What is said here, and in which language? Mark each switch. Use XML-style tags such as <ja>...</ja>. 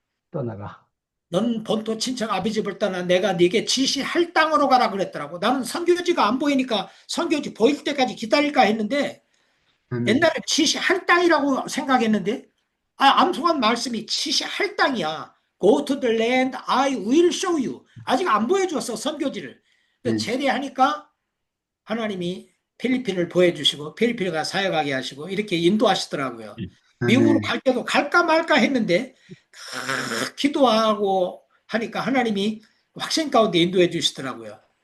<ko>떠나가. 넌 본토 친척 아비 집을 떠나 내가 네게 지시할 땅으로 가라 그랬더라고. 나는 선교지가 안 보이니까 선교지 보일 때까지 기다릴까 했는데 옛날에 지시할 땅이라고 생각했는데 암송한 말씀이 지시할 땅이야.</ko> <en>Go to the land I will show you.</en> <ko>아직 안 보여줬어 선교지를. 제대하니까 하나님이 필리핀을 보여주시고 필리핀에 가 사역하게 하시고 이렇게 인도하시더라고요. 미국으로 갈 때도 갈까 말까 했는데 기도하고 하니까 하나님이 확신 가운데 인도해 주시더라고요.</ko>